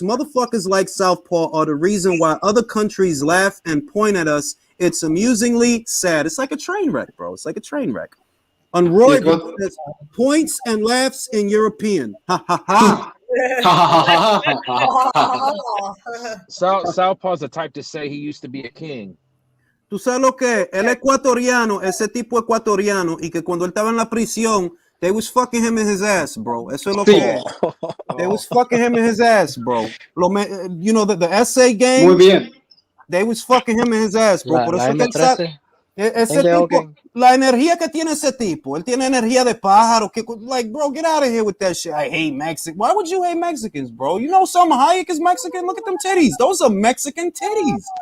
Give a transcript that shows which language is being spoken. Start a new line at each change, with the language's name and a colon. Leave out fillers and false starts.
English: Motherfuckers like Southpaw are the reason why other countries laugh and point at us. It's amusingly sad. It's like a train wreck, bro. It's like a train wreck. On Roy, says, points and laughs in European. Ha ha ha. Southpaw's the type to say he used to be a king.
Spanish: Tú sabes lo que él es ecuatoriano, ese tipo ecuatoriano, y que cuando él estaba en la prisión,
English: they was fucking him in his ass, bro.
Spanish: Eso es lo que es.
English: They was fucking him in his ass, bro. You know the essay game.
Spanish: Muy bien.
English: They was fucking him in his ass, bro.
Spanish: Por eso que él sabe. Ese tipo, la energía que tiene ese tipo, él tiene energía de pájaro.
English: Like, bro, get out of here with that shit. I hate Mexicans. Why would you hate Mexicans, bro? You know Salma Hayek is Mexican? Look at them titties. Those are Mexican titties.